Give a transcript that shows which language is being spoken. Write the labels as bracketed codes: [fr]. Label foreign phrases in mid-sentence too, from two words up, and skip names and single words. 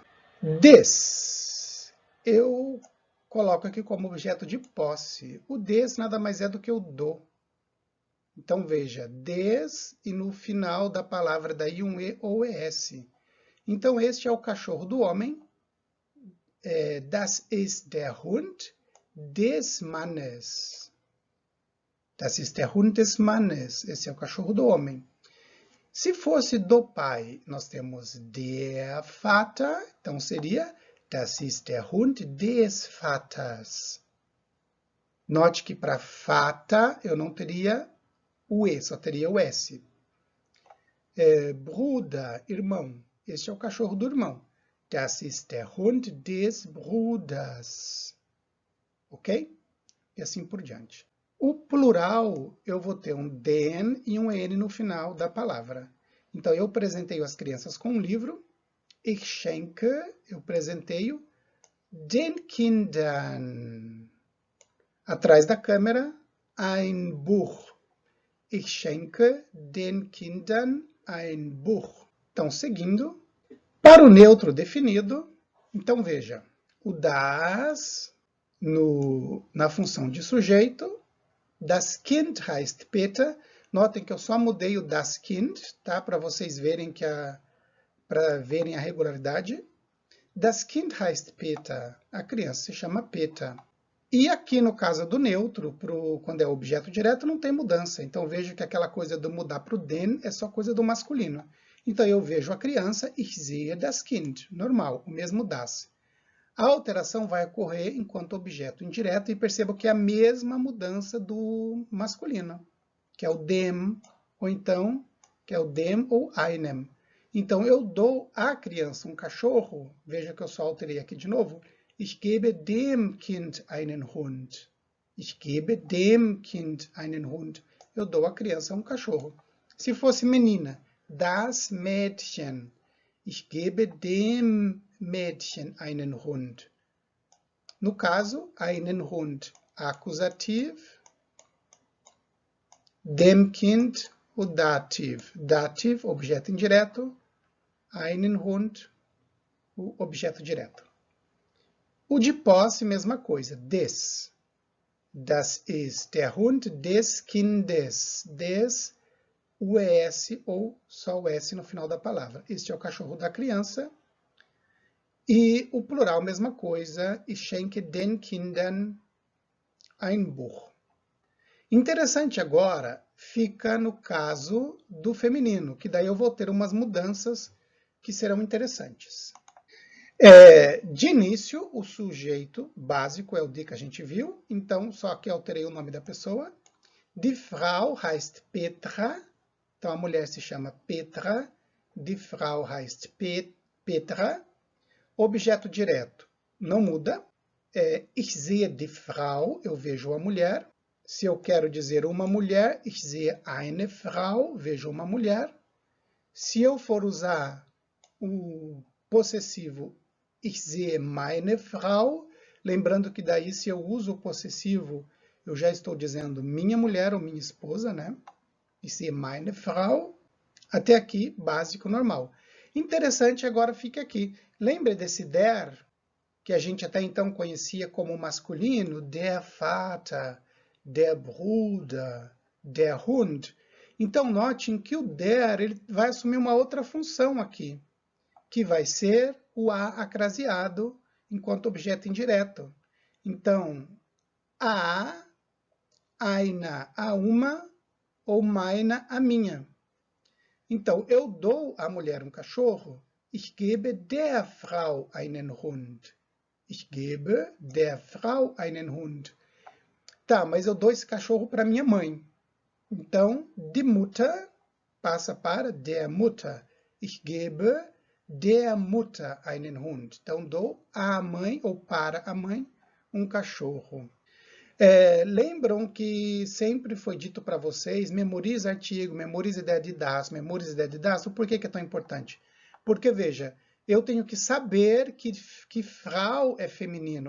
[pt] Des, eu coloco aqui como objeto de posse. O des nada mais é do que o do. Então, veja, des e no final da palavra daí um E ou ES. Então, este é o cachorro do homem. [de] Das ist der Hund des Mannes. Das ist der Hund des Mannes. [pt] Esse é o cachorro do homem. Se fosse do pai, nós temos [de] der Vater. Então, seria das ist der Hund des Vaters. [pt] Note que para Vater eu não teria o E, só teria o S. Bruder, irmão. Este é o cachorro do irmão. [de] Das ist der Hund des Bruders. [pt] Ok? E assim por diante. O plural, eu vou ter um den e um N no final da palavra. Então, eu presenteio as crianças com um livro. [de] Ich schenke, [pt] eu presenteio [de] den Kindern. [pt] Atrás da câmera, [de] ein Buch. Ich schenke den Kindern ein Buch. [pt] Então, seguindo, para o neutro definido, então veja, o das na função de sujeito, [de] das Kind heißt Peter. [pt] Notem que eu só mudei o [de] das Kind, [pt] tá? Para vocês verem para verem a regularidade. [de] Das Kind heißt Peter. [pt] A criança se chama Peter. E aqui no caso do neutro, quando é objeto direto, não tem mudança. Então vejo que aquela coisa do mudar para o den é só coisa do masculino. Então eu vejo a criança, [de] ich sehe das Kind, [pt] normal, o mesmo das. A alteração vai ocorrer enquanto objeto indireto e perceba que é a mesma mudança do masculino, que é o dem, ou então, que é o dem ou einem. Então eu dou à criança um cachorro, veja que eu só alterei aqui de novo, [de] ich gebe dem Kind einen Hund. Ich gebe dem Kind einen Hund. [pt] Eu dou à criança um cachorro. Se fosse menina, [de] das Mädchen. Ich gebe dem Mädchen einen Hund. [pt] No caso, [de] einen Hund, acusativ, dem Kind, o dativ. [pt] Dativ, objeto indireto, [de] einen Hund, [pt] o objeto direto. O de posse, mesma coisa, des. [de] Das ist der Hund des Kindes. [pt] Des, o ES ou só o S no final da palavra. Este é o cachorro da criança. E o plural, mesma coisa, [de] ich schenke den Kindern ein Buch. [pt] Interessante agora fica no caso do feminino, que daí eu vou ter umas mudanças que serão interessantes. De início, o sujeito básico é o die que a gente viu, então só que alterei o nome da pessoa. [de] Die Frau heißt Petra, [pt] então a mulher se chama Petra, [de] die Frau heißt Petra. [pt] Objeto direto não muda. [de] Ich sehe die Frau, [pt] eu vejo a mulher. Se eu quero dizer uma mulher, [de] ich sehe eine Frau, [pt] vejo uma mulher. Se eu for usar o possessivo, [de] ich sehe meine Frau, [pt] lembrando que daí se eu uso o possessivo, eu já estou dizendo minha mulher ou minha esposa, né? [de] Ich sehe meine Frau. [pt] Até aqui, básico, normal. Interessante agora fica aqui. Lembra desse der, que a gente até então conhecia como masculino? [de] Der Vater, der Bruder, der Hund. [pt] Então, notem que o der ele vai assumir uma outra função aqui, que vai ser o a acraseado enquanto objeto indireto. Então, a, eine, a uma, ou meine, a minha. Então, eu dou à mulher um cachorro, [de] ich gebe der Frau einen Hund. Ich gebe der Frau einen Hund. [pt] Tá, mas eu dou esse cachorro para minha mãe. Então, [de] die Mutter [pt] passa para [de] der Mutter. Ich gebe der Mutter einen Hund. [pt] Então, dou à mãe, ou para a mãe, um cachorro. Lembram que sempre foi dito para vocês, memorize artigo, memorize ideia de das, memorize ideia de das. Por que é tão importante? Porque, veja, eu tenho que saber que Frau é feminino.